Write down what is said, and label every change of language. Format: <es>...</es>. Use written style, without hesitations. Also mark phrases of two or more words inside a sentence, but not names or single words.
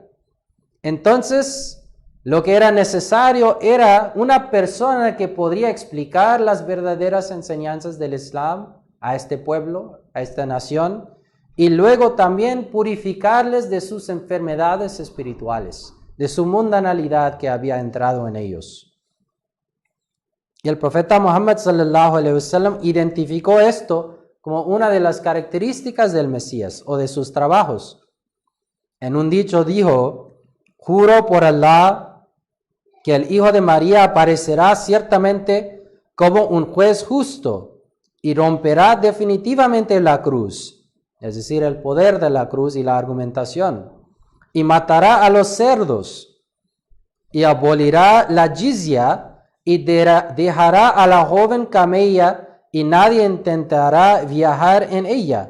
<es>Entonces, lo que era necesario era una persona que podría explicar las verdaderas enseñanzas del Islam a este pueblo, a esta nación, y luego también purificarles de sus enfermedades espirituales, de su mundanalidad que había entrado en ellos. Y el profeta Muhammad</es> <ar>صلى الله عليه وسلم</ar> <es>identificó esto como una de las características del Mesías o de sus trabajos. En un dicho dijo: juro por Allah que el Hijo de María aparecerá ciertamente como un juez justo y romperá definitivamente la cruz, es decir, el poder de la cruz y la argumentación, y matará a los cerdos, y abolirá la jizya, y dejará a la joven camella, y nadie intentará viajar en ella.</es>